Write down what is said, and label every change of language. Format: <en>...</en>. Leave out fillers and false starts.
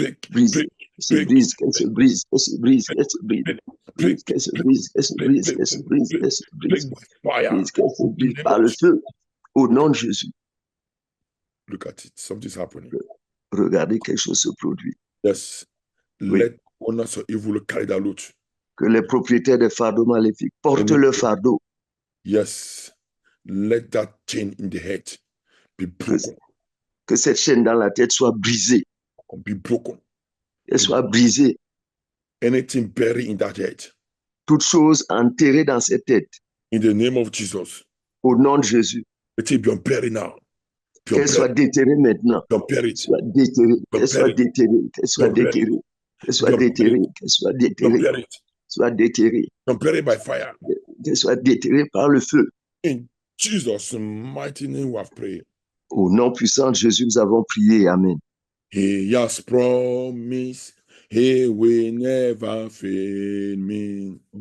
<fr>Brise. Se brise, qu'elle se brise, qu'elle se brise, qu'elle se brise. Qu'elle se brise, qu'elle se brise, qu'elle se brise, qu'elle se brise. Qu'elle se brise par le feu. Au nom de Jésus.</fr> <en>Look at it. Something's happening.</en> <fr>Regardez, quelque chose se produit.</fr> <en>Yes. Let owners of evil carry that load.</en> <fr>Que les propriétaires des fardeaux maléfiques portent le fardeau.</fr> <en>Yes. Let that chain in the head be broken.</en> <fr>Que cette chaîne dans la tête soit brisée.</fr> <en>Be broken.</en> <fr>Elle soit brisée.</fr> <en>Anything buried in that head.</en> <fr>Toute chose enterrée dans cette tête.</fr> <en>In the name of Jesus.</en> <fr>Au nom de Jésus.</fr> <en>Let it be buried now.</en> <fr>Qu'elle soit déterrée maintenant. Qu'elle soit déterrée. Qu'elle soit déterrée. Qu'elle soit déterrée. Qu'elle soit déterrée. Qu'elle soit déterrée. Soit déterrée.</fr> <en>By fire.</en> <fr>Qu'elle soit déterrée par le feu.</fr> <en>In Jesus' mighty name we have prayed.</en> <fr>Au nom puissant de Jésus, nous avons prié.</fr> <en>Amen. He has promised he will never fail me.</en>